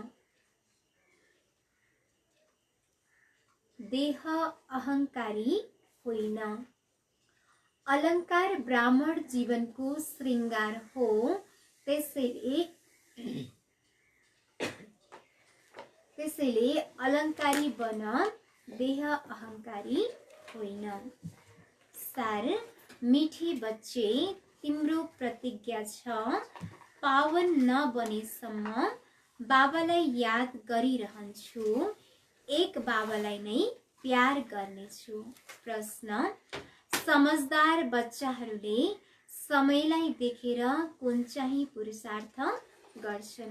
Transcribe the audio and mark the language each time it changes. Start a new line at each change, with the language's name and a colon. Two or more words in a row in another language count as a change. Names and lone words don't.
Nepali: अलंकार ब्राह्मण जीवनको श्रृंगार हो। त्यसैले अलंकारी बन, देह अहंकारी होइन। सार।
Hindi: मीठी बच्चे,
Nepali: तिम्रो प्रतिज्ञा छ पावन नबनेसम्म बाबालाई याद गरिरहन्छु, एक बाबालाई नै प्यार गर्नेछु। प्रश्न। समझदार बच्चाहरूले समयलाई देखेर कुन चाहिँ पुरुषार्थ गर्छन्?